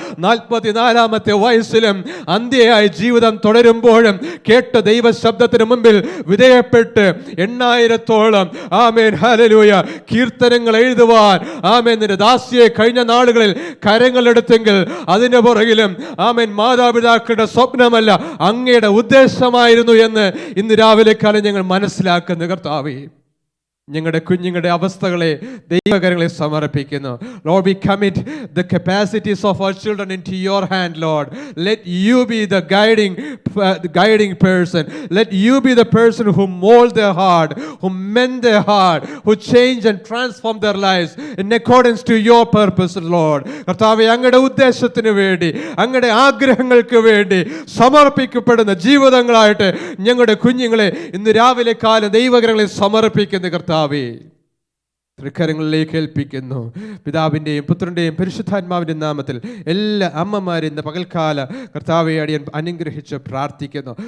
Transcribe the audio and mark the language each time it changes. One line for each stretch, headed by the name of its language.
Malayalam: 44-ാമത്തെ വയസ്സിലും അന്ത്യയായി ജീവിതം തുടരുമ്പോഴും കേട്ട ദൈവശബ്ദത്തിന് മുമ്പിൽ വിധേയപ്പെട്ട് 8000-ഓളം, ആമേൻ, ഹല്ലേലൂയ, കീർത്തനങ്ങൾ എഴുതുവാൻ, ആമേൻ, നിന്റെ ദാസിയെ കഴിഞ്ഞ നാളുകളിൽ കരങ്ങളെടുത്തെങ്കിൽ അതിന്റെ പുറകിലും, ആമേൻ, മാതാപിതാക്കളുടെ സ്വപ്നമല്ല അങ്ങയുടെ ഉദ്ദേശമായിരുന്നു എന്ന് ഇന്ന് രാവിലെ കാലം ഞങ്ങൾ മനസ്സിലാക്കുന്ന കർത്താവേ, ഞങ്ങളുടെ കുഞ്ഞുങ്ങളുടെ അവസ്ഥകളെ ദൈവകരങ്ങളെ സമർപ്പിക്കുന്നു.
English: Lord, we commit the capacities of our children into your hand, Lord. Let you be the guiding person. Let you be the person who mold their heart, who mend their heart, who change and transform their lives in accordance to your purpose, Lord.
Malayalam: കർത്താവേ, അങ്ങയുടെ ഉദ്ദേശത്തിന് വേണ്ടി, അങ്ങയുടെ ആഗ്രഹങ്ങൾക്ക് വേണ്ടി സമർപ്പിക്കപ്പെടുന്ന ജീവിതങ്ങളായിട്ട് ഞങ്ങളുടെ കുഞ്ഞുങ്ങളെ ഇന്ന് രാവിലെ കാലം ദൈവകരങ്ങളെ സമർപ്പിക്കുന്ന കർത്താവേ. തൃക്കരങ്ങളിലേക്ക് ഏൽപ്പിക്കുന്നു. പിതാവിൻ്റെയും പുത്രൻ്റെയും പരിശുദ്ധാത്മാവിൻ്റെയും നാമത്തിൽ എല്ലാ അമ്മമാരും ഇന്ന് പകൽക്കാല കർത്താവെ അടിയൻ അനുഗ്രഹിച്ച് പ്രാർത്ഥിക്കുന്നു.